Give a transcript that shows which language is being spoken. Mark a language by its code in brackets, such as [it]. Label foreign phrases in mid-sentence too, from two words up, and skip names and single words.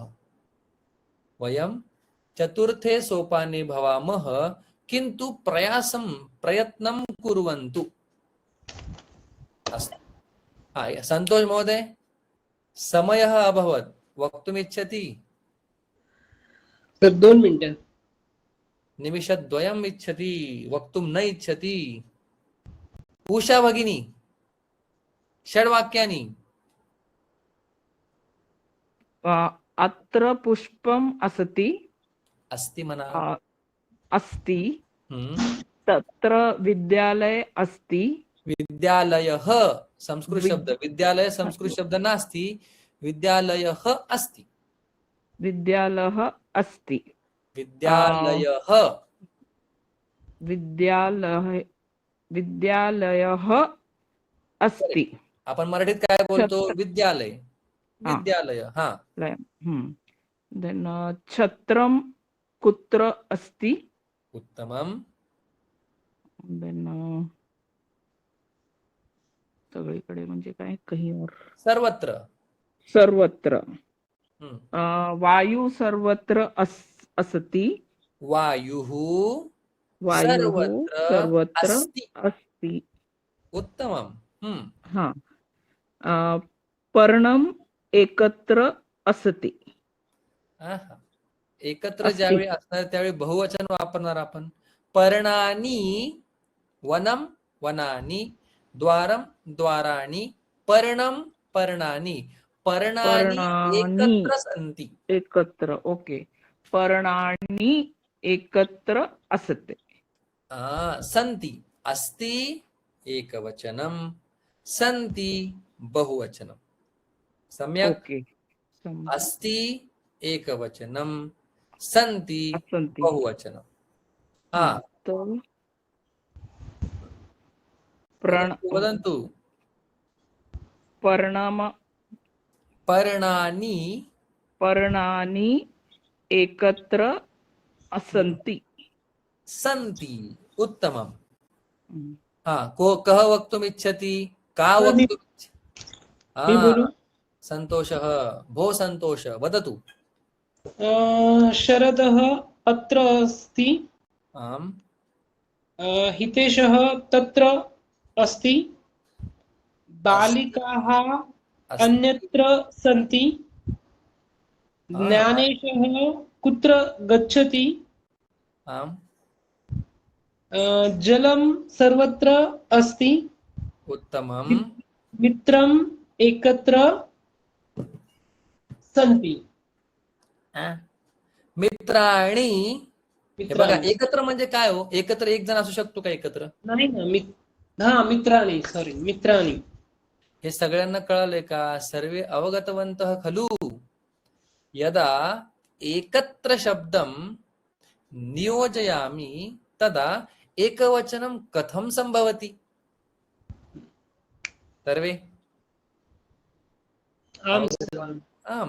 [sa] वयं चतुर्थे सोपाने भवामः, किन्तु प्रयत्नं कुर्वन्तु। अस्तु। सन्तोष महोदय, समयः अभवत्। वक्तुमिच्छति? [mr] सर 2 मिनिटं. [sa] निमिषद्वयम् इच्छति, वक्तुं न इच्छति। उषा भगिनी, षड्वाक्यानि। अत्र पुष्पम् अस्ति। अस्ति मना। अस्ति। तत्र विद्यालय अस्ति। विद्यालयः संस्कृत शब्द। विद्यालय संस्कृत शब्द नास्ति। विद्यालयः अस्ति। विद्यालयः अस्ति। विद्यालयः। विद्यालयः अस्ति. [mr] आपण मराठीत काय बोलतो? विद्यालय। विद्यालय। हा, [sa] देन छत्रम कुत्र अस्ति. उत्तमम. [mr] देन सगळीकडे म्हणजे काय काही और [sa] सर्वत्र. सर्वत्र. हम्म. वायू सर्वत्र असति. वायुः वायुः सर्वत्र सर्वत्र अस्ति. अस्ति. उत्तमम. हम्म. हा. पर्णम एकत्र असति. आहा. एकत्र अस्ति. [mr] ज्यावेळी असणार त्यावेळी बहुवचन वापरणार आपण. [sa] पर्णानी वनम वनानी, द्वारम द्वाराणी, पर्णम पर्णानी. पर्णानी पर्णानी एकत्र सन्ति. एकत्र. ओके. पर्णानी एकत्र असते. सन्ति. अस्ति एकवचनम, सन्ति बहुवचनम. सम्यक्. ओके. अस्ति एकवचनम, सन्ति असन्ति. बहुवचनम. हा. [mr] तर प्रण [sa] वदन्तु. पर्णाम पर्णानि पर्णानि एकत्र असन्ति. सन्ति. उत्तमम्. हम्म. कः वक्तुम् इच्छति? का [mr] मी- [sa] वक्तुम् इच्छति? [mr] मी बोलू? [sa] सन्तोषः. भो सन्तोष वदतु. शरदः अत्र अस्ति. आम्. हितेशः तत्र अस्ति. बालिकाः अस्ति. अन्यत्र सन्ति. ज्ञानेशः कुत्र गच्छति? आम्. जलं सर्वत्र अस्ति. उत्तमम्. मित्रम् एकत्र सन्ति. मित्राणि. [mr] हे बघा, मित्राणि. एकत्र म्हणजे काय हो? एकत्र एक जण असू शकतो का एकत्र? नाही ना, मित्राणि. सॉरी, मित्राणि. हे सगळ्यांना कळालंय का? [sa] सर्वे अवगतवन्तः खलु? यदा एकत्र शब्दं नियोजयामि तदा एकवचनं कथं सम्भवति? सर्वे आम्.